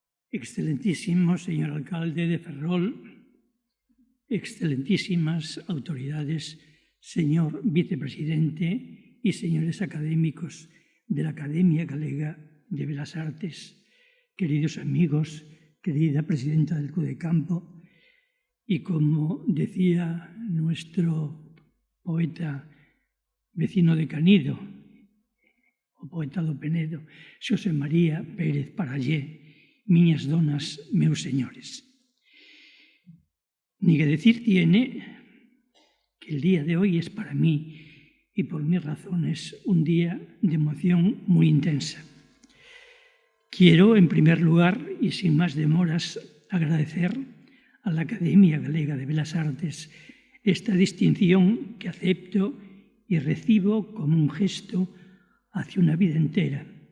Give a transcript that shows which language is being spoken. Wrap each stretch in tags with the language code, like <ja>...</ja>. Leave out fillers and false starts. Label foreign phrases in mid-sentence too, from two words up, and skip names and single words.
<es>Excelentísimo señor alcalde de Ferrol, excelentísimas autoridades, señor vicepresidente y señores académicos de la Academia Galega de Belas Artes, queridos amigos, querida presidenta del CUDECampo, y como decía nuestro poeta vecino de Canido,</es> <gl>o poeta do Penedo,</gl> <es>Xosé María Pérez Parallé,</es> <gl>miñas donas, meus señores.</gl> <es>Ni que decir tiene que el día de hoy es para mí y por mis razones un día de emoción muy intensa. Quiero, en primer lugar, y sin más demoras, agradecer a la Academia Galega de Belas Artes esta distinción que acepto y recibo como un gesto hacia una vida entera</es>